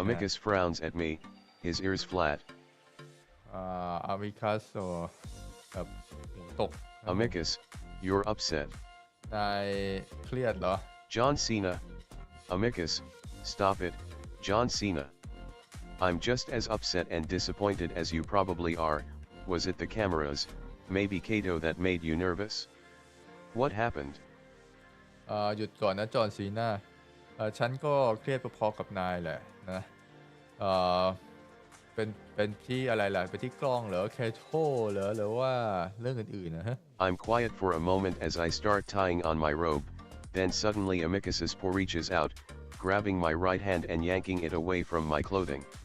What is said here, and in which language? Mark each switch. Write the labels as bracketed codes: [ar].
[en] Amicus frowns at me, his ears flat. [th] Amicus แบบหูตก [en] Amicus, you're upset. [th] นายเครียดเหรอ [en] John Cena. Amicus, stop it, John Cena. I'm just as upset and disappointed as you probably are. Was it the cameras, maybe Kato that made you nervous? What happened? [th] หยุดก่อนนะจอห์นซีนาฉันก็เครียดพอๆกับนายแหละนะ เอ่อเป็นที่อะไรล่ะเป็นที่กล้องเหรอแคโทเหรอหรือว่าเรื่องอื่นๆนะฮะ [en] I'm quiet for a moment as I start tying on my robe, then suddenly Amicus's paw reaches out, grabbing my right hand and yanking it away from my clothing.